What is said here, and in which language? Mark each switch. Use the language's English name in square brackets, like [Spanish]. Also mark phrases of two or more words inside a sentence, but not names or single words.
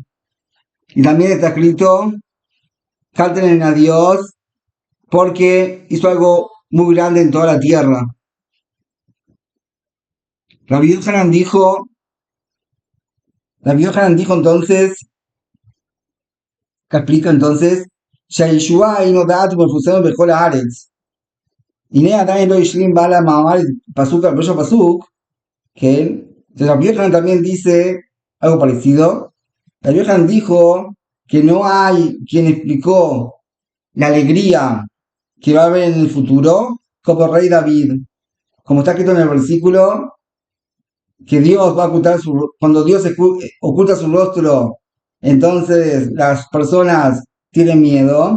[Spanish] Y también está escrito, canten a Dios, porque hizo algo muy grande en toda la tierra. Rabbi Yochanan dijo entonces, que explica entonces, [Hebrew] שהישועה היא נודעת ומפורסמת בכל הארץ. הנה עדיין לא השלים בעל המאמר פסוק על ראש הפסוק, ¿okay? [Spanish] Entonces Rabbi Yochanan también dice algo parecido. Rabbi Yochanan dijo que no hay quien explicó la alegría que va a haber en el futuro como el rey David. Como está escrito en el versículo, que Dios va a ocultar cuando Dios oculta su rostro, entonces las personas tienen miedo.